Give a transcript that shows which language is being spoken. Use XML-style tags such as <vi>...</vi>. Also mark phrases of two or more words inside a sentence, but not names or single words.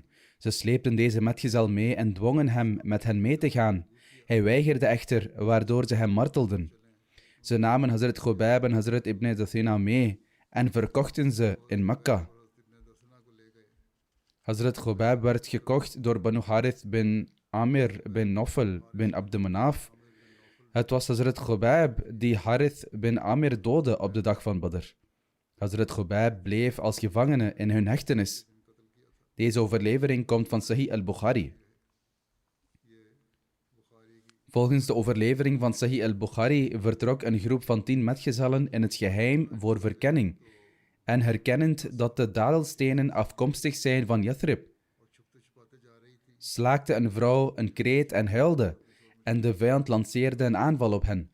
<nl>Ze sleepten deze metgezel mee en dwongen hem met hen mee te gaan. Hij weigerde echter, waardoor ze hem martelden. Ze namen Hazrat Khubayb en Hazrat Ibn Dathina mee en verkochten ze in Mekka. Hazrat Khubayb werd gekocht door Banu Harith bin Amir bin Nofel bin Abd Manaf. Het was Hazrat Khubayb die Harith bin Amir doodde op de dag van Badr. Hazrat Khubayb bleef als gevangene in hun hechtenis. Deze overlevering komt van Sahih al-Bukhari. Volgens de overlevering van Sahih al-Bukhari vertrok een groep van 10 metgezellen in het geheim voor verkenning en herkennend dat de dadelstenen afkomstig zijn van Yathrib, slaakte een vrouw een kreet en huilde, en de vijand lanceerde een aanval op hen.</nl>